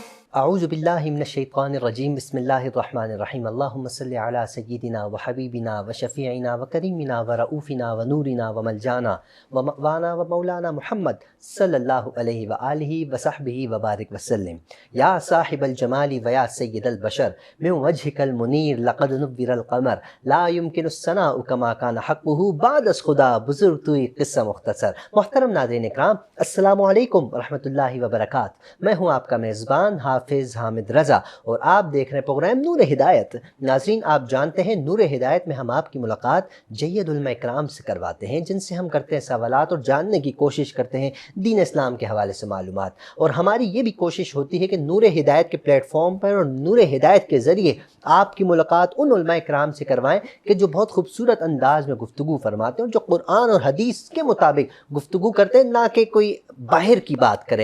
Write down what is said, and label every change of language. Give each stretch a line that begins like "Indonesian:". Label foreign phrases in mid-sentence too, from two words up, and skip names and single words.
Arabic: أعوذ بالله من الشيطان الرجيم بسم الله الرحمن الرحيم اللهم صل على سيدنا وحبيبنا وشفيعنا وكريمنا ورؤوفنا ونورنا وملجانا ومأوانا ومولانا محمد صلى الله عليه وعلى آله وصحبه وبارك وسلم. يا صاحب الجمال ويا سيد البشر من وجهك المنير لقد نور القمر لا يمكن الثناء كما كان حقه
Persian: بعد از خدا بزرگ توئی قصه مختصر.
Urdu: محترم ناظرین اکرام,
Arabic: السلام عليكم ورحمة الله وبركاته.
Urdu: میں ہوں آپ کا میزبان حافظ حامد رضا اور آپ دیکھ رہے ہیں پروگرام نور ہدایت. ناظرین، آپ جانتے ہیں نور ہدایت میں ہم آپ کی ملاقات جید علما اکرام سے کرواتے ہیں، جن سے ہم کرتے ہیں سوالات اور جاننے کی کوشش کرتے ہیں دین اسلام کے حوالے سے معلومات. اور ہماری یہ بھی کوشش ہوتی ہے کہ نور ہدایت کے پلیٹ فارم پر اور نور ہدایت کے ذریعے آپ کی ملاقات ان علما اکرام سے کروائیں کہ جو بہت خوبصورت انداز میں گفتگو فرماتے ہیں اور جو قرآن اور حدیث کے مطابق گفتگو کرتے ہیں، نہ کہ کوئی باہر کی بات کریں.